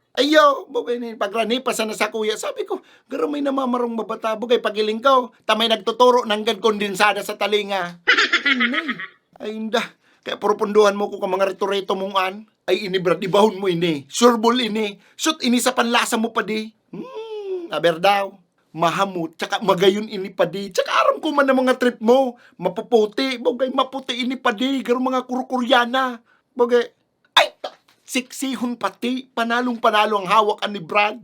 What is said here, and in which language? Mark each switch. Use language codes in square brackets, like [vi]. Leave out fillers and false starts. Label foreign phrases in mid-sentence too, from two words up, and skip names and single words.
[bik] Ayo, bugay ni pagrani pa sana sa kuya. Sabi ko, garo may namamarong mabata. Bugay pagiling ko. Tamay nagtuturo ng kondensada sa talinga. Ay, inda. Kaya purupunduhan mo ko ka mga reto-reto mong an. Ay, ini brad, ibahon mo ini. Surbol ini. Shoot, ini sa panlasa mo pa di. Aber daw. Mahamut, tsaka magayon ini pa di. Tsaka aram ko man ang mga trip mo. Mapuputi. Bugay, maputi ini pa di. Garo mga kurukuryana. Bugay. Ay, siksihon pati. Panalong-panalo ang hawak ni Brad.